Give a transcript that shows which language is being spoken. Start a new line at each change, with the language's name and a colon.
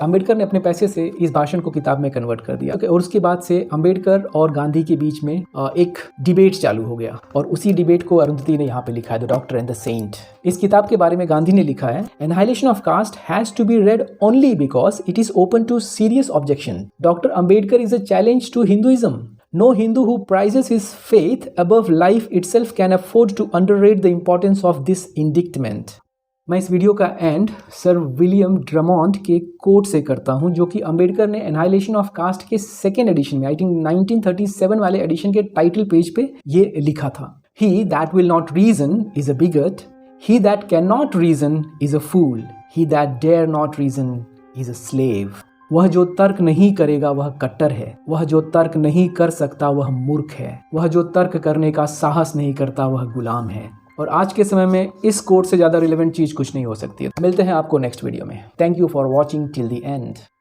Hindi: अंबेडकर ने अपने पैसे से इस भाषण को किताब में कन्वर्ट कर दिया और उसके बाद से अंबेडकर और गांधी के बीच में एक डिबेट चालू हो गया और उसी डिबेट को अरुंधति ने यहाँ पे लिखा है, the doctor and the Saint. इस किताब के बारे में गांधी ने लिखा है,
English: Annihilation of caste has to be read only because it is open to serious objection. Dr. Ambedkar is a challenge to Hinduism. No Hindu who prizes his faith above life itself can afford to underrate the importance of this indictment.
Hindi: मैं इस video का and sir William ड्रमॉन्ट के coat से करता हूं, जो कि अंबेडकर ने एनाइलेशन ऑफ कास्ट के सेकेंड एडिशन में, आई थिंक 1937 वाले एडिशन के टाइटल पेज पे ये लिखा था।
English: He that will not reason is a bigot. He that cannot reason is a fool. He that dare not reason is a slave.
Hindi: वह जो तर्क नहीं करेगा वह कट्टर है, वह जो तर्क नहीं कर सकता वह मूर्ख है, वह जो तर्क करने का साहस नहीं करता वह गुलाम है। और आज के समय में इस कोट से ज़्यादा रिलेवेंट चीज़ कुछ नहीं हो सकती है। मिलते हैं आपको नेक्स्ट वीडियो में।
English: Thank you for watching till the end.